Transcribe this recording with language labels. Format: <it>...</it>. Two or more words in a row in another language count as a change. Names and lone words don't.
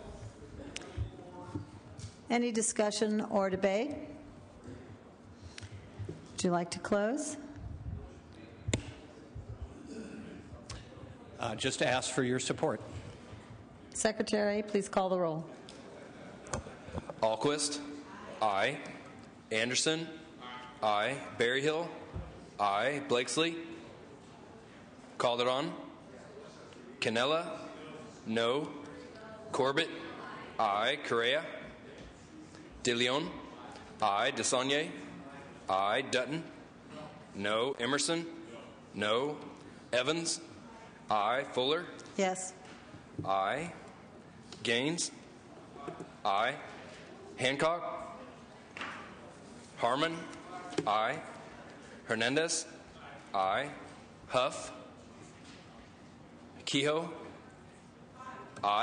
<en>Any discussion or debate? Would you like to close? Just to ask for your support. Secretary, please call the roll. Alquist, aye. Anderson, aye. Berryhill, aye. Blakesley, Calderon, Canella, no. Corbett, aye. Correa, De Leon, aye. DeSaulnier, aye. Dutton, no. Emerson, no. Evans, aye. Fuller, Yes. aye. Gaines, aye. Hancock, Harmon, aye. Hernandez, aye. Huff, Kehoe, aye.</en>